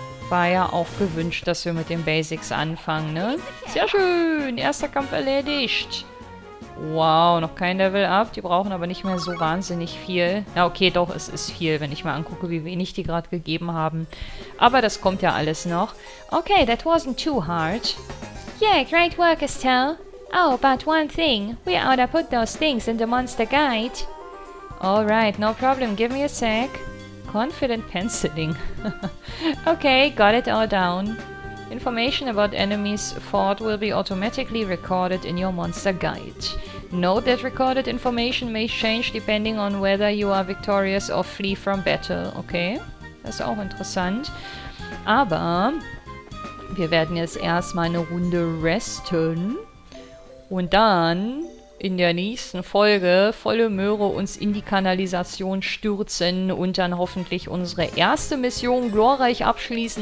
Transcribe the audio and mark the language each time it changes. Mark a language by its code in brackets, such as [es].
[de] War ja auch gewünscht, dass wir mit den Basics anfangen, ne? Sehr schön. Erster Kampf erledigt. Wow, noch kein Level Up. Die brauchen aber nicht mehr so wahnsinnig viel. Ja, okay, doch, es ist viel, wenn ich mal angucke, wie wenig die gerade gegeben haben. Aber das kommt ja alles noch. [en] Okay, that wasn't too hard. Yeah, great work, Estelle. Oh, but one thing. We ought to put those things in the monster guide. Alright, no problem. Give me a sec. Confident penciling. Okay, got it all down. Information about enemies fought will be automatically recorded in your monster guide. Note that recorded information may change depending on whether you are victorious or flee from battle. [de] Okay, das ist auch interessant. Aber wir werden jetzt erstmal eine Runde resten und dann in der nächsten Folge volle Möhre uns in die Kanalisation stürzen und dann hoffentlich unsere erste Mission glorreich abschließen.